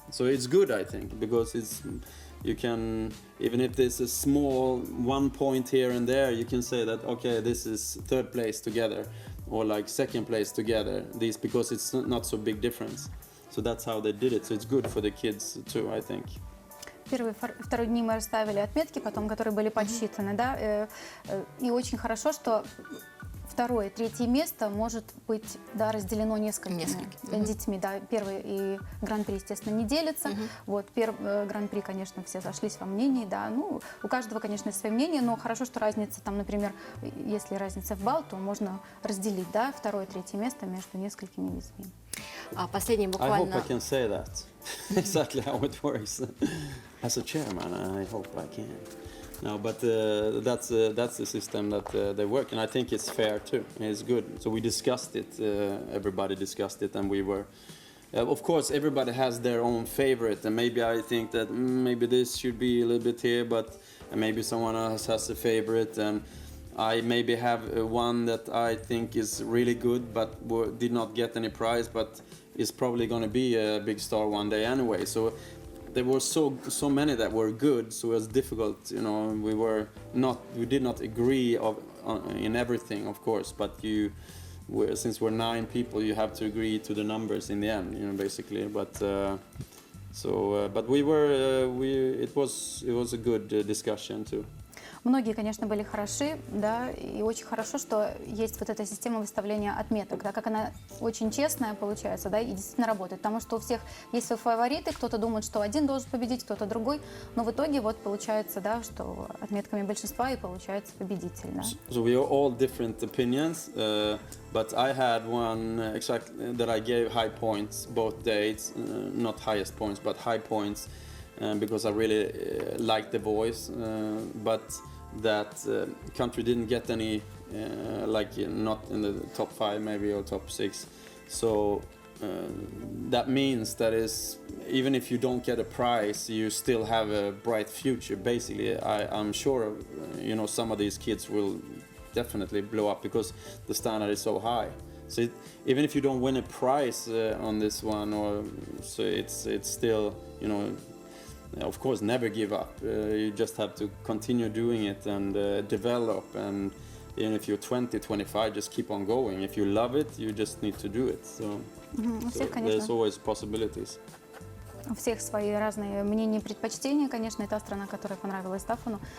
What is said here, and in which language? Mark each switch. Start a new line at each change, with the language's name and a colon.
English: So it's good, I think, because you can, even if there's a small 1 point here and there, you can say that, okay, this is 3rd place together, or like 2nd place together, because it's not so big difference. So that's how they did it. So it's good for the kids too, I think.
Russian: Первый, второй дни мы расставили отметки, потом, которые были подсчитаны, да, и очень хорошо, что второе, третье место может быть, да, разделено несколькими детьми, да, первый и гран-при, естественно, не делятся, вот, гран-при, конечно, все сошлись во мнении, да, ну, у каждого, конечно, есть свое мнение, но хорошо, что разница, там, например, если разница в балл, то можно разделить, да, второе, третье место между несколькими детьми. А последний буквально...
English: I hope I can say that. Exactly how it works. As a chairman, I hope I can. No, but that's the system that they work, and I think it's fair too. It's good. So we discussed it. Everybody discussed it, and we were. Of course, everybody has their own favorite, and maybe I think that maybe this should be a little bit here, but maybe someone else has a favorite, and I maybe have one that I think is really good, but did not get any prize, but is probably going to be a big star one day anyway. So there were so many that were good, so it was difficult. You know, we did not agree in everything, of course, but since we're 9 people, you have to agree to the numbers in the end, you know, basically. But but it was a good discussion too.
Russian: Многие, конечно, были хороши, да, и очень хорошо, что есть вот эта система выставления отметок, да, как она очень честная получается, да, и действительно работает, потому что у всех есть свои фавориты, кто-то думает, что один должен победить, кто-то другой, но в итоге вот получается, да, что отметками большинства и получается победитель, да.
English: So we are all different opinions, but I had one exactly that I gave high points both days, not highest points, but high points, because I really liked the voice, but that country didn't get any, not in the top 5 maybe or top 6. So that means that even if you don't get a prize, you still have a bright future. Basically, I'm sure some of these kids will definitely blow up because the standard is so high. So even if you don't win a prize on this one, so it's still of course, never give up. You just have to continue doing it and develop. And even if you're 20, 25, just keep on going. If you love it, you just need to do it. So there's always possibilities.
Russian: У всех свои разные мнения и предпочтения, конечно, это страна, которая понравилась Стаффану.